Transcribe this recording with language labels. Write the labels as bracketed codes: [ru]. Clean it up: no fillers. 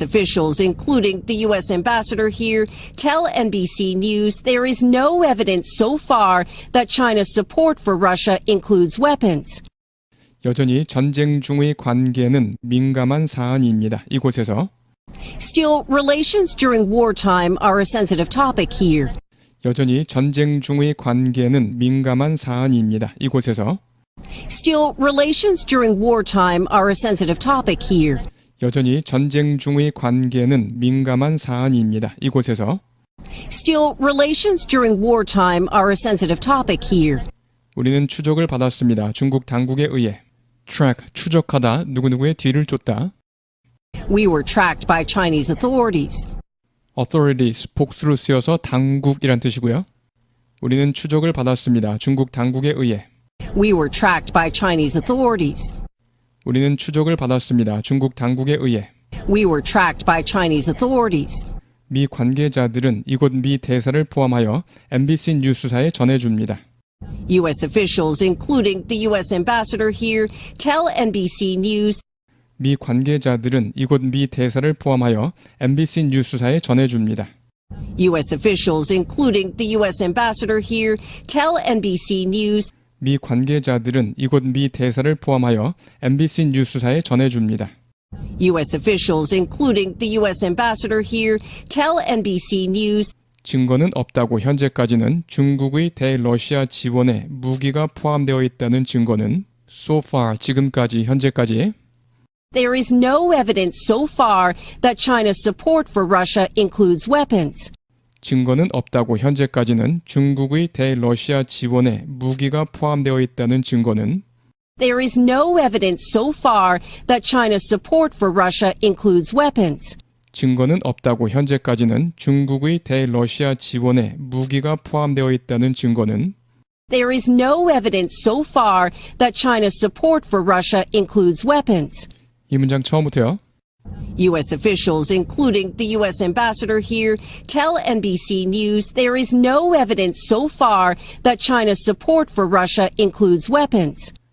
[en] officials, including the U.S. ambassador here, tell NBC News there is no evidence so far that China's support for Russia includes weapons. [ko] 여전히 전쟁 중의 관계는 민감한 사안입니다. 이곳에서. [en] Still, relations during wartime are a sensitive topic here. [ko] 여전히 전쟁 중의 관계는 민감한 사안입니다. 이곳에서. [en] Still, relations during wartime are a sensitive topic here. [ko] 여전히 전쟁 중의 관계는 민감한 사안입니다. 이곳에서. [en] Still, relations during wartime are a sensitive topic here. [ko] 우리는 추적을 받았습니다. 중국 당국에 의해. track, 추적하다, 누구누구의 뒤를 쫓다. [en] We were tracked by Chinese authorities. [ko] authorities, 복수로 쓰여서 당국이란 뜻이고요. 우리는 추적을 받았습니다. 중국 당국에 의해. [en] We were tracked by Chinese authorities. [ko] 우리는 추적을 받았습니다. 중국 당국에 의해. [en] We were tracked by Chinese authorities. [ko] 미 관계자들은 이곳 미 대사를 포함하여 MBC 뉴스사에 전해줍니다. [en] U.S. officials, including the U.S. ambassador here, tell NBC News [ko] 미 관계자들은 이곳 미 대사를 포함하여 MBC 뉴스사에 전해줍니다. [en] U.S. officials, including the U.S. ambassador here, tell NBC News [ko] 미 관계자들은 이곳 미 대사를 포함하여 MBC 뉴스사에 전해줍니다. [en] U.S. officials, including the U.S. ambassador here, tell NBC News [ko] 증거는 없다고 현재까지는 중국의 대러시아 지원에 무기가 포함되어 있다는 증거는 [en] so far, [ko] 지금까지, 현재까지 [en] there is no evidence so far that China's support for Russia includes weapons. [ko] 증거는 없다고 현재까지는 중국의 대러시아 지원에 무기가 포함되어 있다는 증거는 [en] There is no evidence so far that China's support for Russia includes weapons. [ko] 증거는 없다고 현재까지는 중국의 대러시아 지원에 무기가 포함되어 있다는 증거는 [en] There is no evidence so far that China's support for Russia includes weapons. [ko] 이 문장 처음부터요. [en] U.S. officials, including the U.S. ambassador here, tell NBC News there is no evidence so far that China's support for Russia includes weapons.